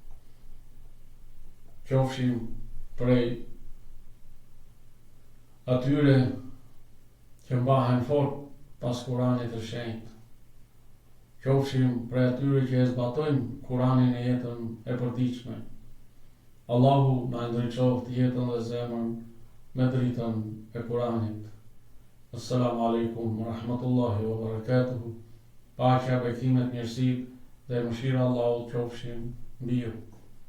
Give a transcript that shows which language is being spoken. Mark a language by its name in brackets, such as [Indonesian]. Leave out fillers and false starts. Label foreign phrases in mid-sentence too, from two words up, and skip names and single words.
[Albanian] Qofshim prej atyre që mbahen fort pas Kuranit të shenjtë. Qofshim prej atyre që e zbatojnë Kuranin e jetën e përditshme. Allahu na ndriçoft jetën dhe zemrën me dritën e Kuranit. [Arabic] السلام عليكم ورحمة الله وبركاته. [Albanian] Paqja, bekimet, mirësitë dhe mëshira e Allahut qofshin mbi ju.